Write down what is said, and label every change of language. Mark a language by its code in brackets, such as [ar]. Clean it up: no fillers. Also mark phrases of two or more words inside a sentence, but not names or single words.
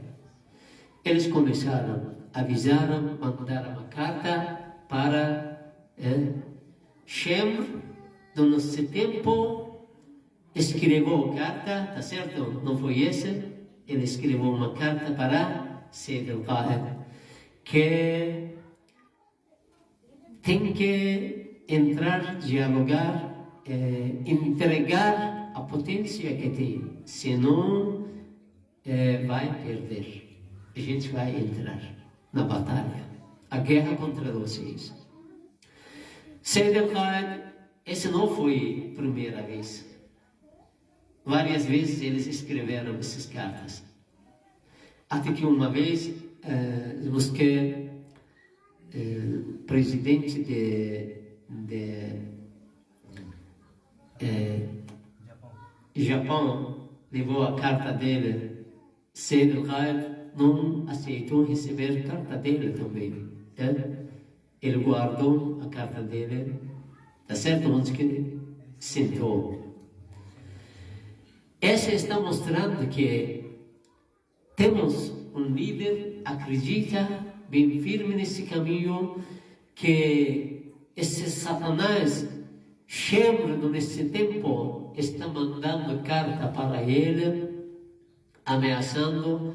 [pt] Eles começaram, avisaram, mandaram uma carta para Shem, no nosso tempo, escreveu carta, tá certo? Não foi esse? Ele escreveu uma carta para Sayyid al-Qaid, que tem que entrar, dialogar, entregar a potência que tem, senão vai perder. A gente vai entrar na batalha, a guerra contra vocês. Said al-Qaid, essa não foi a primeira vez. Várias vezes eles escreveram essas cartas. Até que uma vez, o presidente de Japão levou a carta dele, Said al-Qaid não aceitou receber a carta dele também. Ele guardou a carta dele, tá certo? Onde que ele sentou. Essa está mostrando que temos um líder, acredita bem firme nesse caminho, que esse Satanás, chegando nesse tempo, está mandando carta para ele, ameaçando.